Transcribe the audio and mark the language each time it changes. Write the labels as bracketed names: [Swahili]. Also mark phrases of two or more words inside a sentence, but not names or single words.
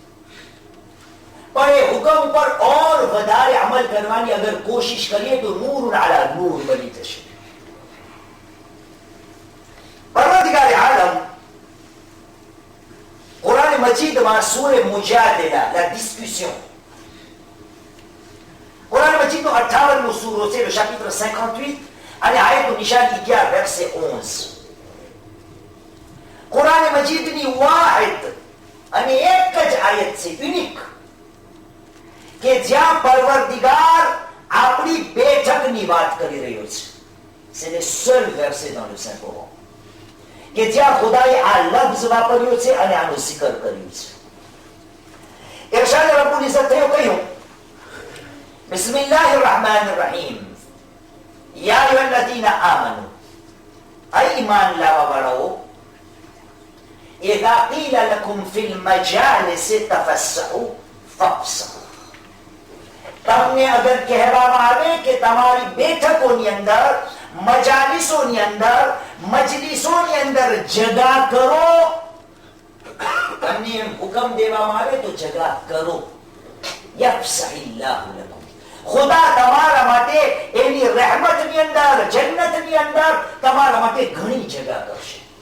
[Gujarati] પણ એ હુકમ ઉપર ઓર વધારે અમલ કરવાની અગર કોશિશ કરીએ તો નૂર અલા નૂર બની જશે. પરવરદિગાર આલમ કુરાન મજીદમાં સૂરે મુજાદલા [French] la discussion, [Gujarati] કુરાન મજીદનો 58મો સૂરો છે, [French] le chapitre 58 [Gujarati] અને આયતું નિશાન 11 verset 11. કુરાન મજીદની વાહિદ અને એક જ આયત છે, યુનિક, કે જ્યાં પરવરદિગાર આપણી બેઠકની વાત કરી રહ્યો છે. [French] C'est le seul verset dans le Saint Coran [Gujarati] કે જ્યાં ખુદાએ આ લફ્ઝ વાપર્યો છે અને આનું zikr કર્યું છે. ઇરશાદ [Arabic] ربّ العزّة [Gujarati] થયો કહ્યું, [Arabic] بسم الله الرحمن الرحيم، يا أيها الذين آمنوا, [Gujarati] ay ઈમાન લાવવા વાળાઓ, [Arabic] إذا قيل لكم في المجالس تفسحوا فافسحوا, [Gujarati] તમને અગર કહેવામાં આવે કે તમારી બેઠકોની અંદર, મજાલિસોની અંદર, મજલિસોની અંદર જગા કરો, તમને એમ હુકમ દેવામાં આવે તો જગા કરો. [Arabic] يفسح الله لكم, [Gujarati] ખુદા તમારા માટે એની રહેમતની અંદર, જન્નતની અંદર તમારા માટે ઘણી જગા કરશે.